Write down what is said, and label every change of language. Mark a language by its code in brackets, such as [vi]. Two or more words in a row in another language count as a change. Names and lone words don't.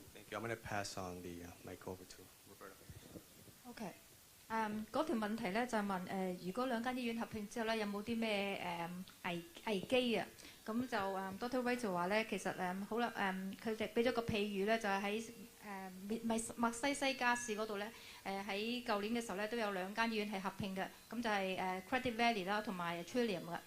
[en] I'm going to pass on the mic over to Roberta. [yue] OK， 嗰條問題咧就係問如果兩間醫院合併之後咧，有冇啲咩危機啊？咁就Dr. Ray 就話咧，其實好啦，佢哋俾咗個譬喻咧，就係喺墨西西加市嗰度咧，喺舊年嘅時候咧都有兩間醫院係合併嘅，咁就係Credit Valley 啦同埋 Trillium 嘅。